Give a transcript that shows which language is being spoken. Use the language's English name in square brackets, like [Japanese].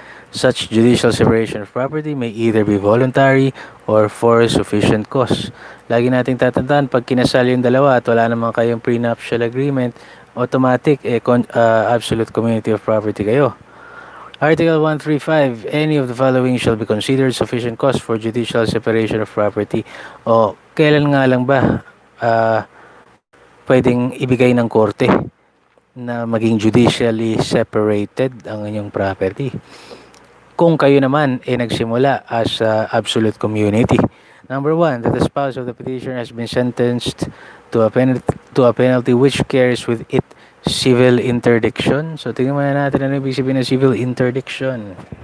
[English] Such judicial separation of property may either be voluntary or for sufficient cause. [Filipino] Lagi nating tatandaan, pag kinasal yung dalawa at wala naman kayong prenuptial agreement, automatic absolute community of property kayo. [English] Article 135, any of the following shall be considered sufficient cause for judicial separation of property. [Filipino] O kailan nga lang ba pwedeng ibigay ng korte na maging judicially separated ang inyong property? Kung kayo naman nagsimula [English] as absolute community. Number 1, that the spouse of the petitioner has been sentenced to a to a penalty which carries with it civil interdiction. [Filipino] So, tingnan muna natin ano ibig sabihin ng civil interdiction.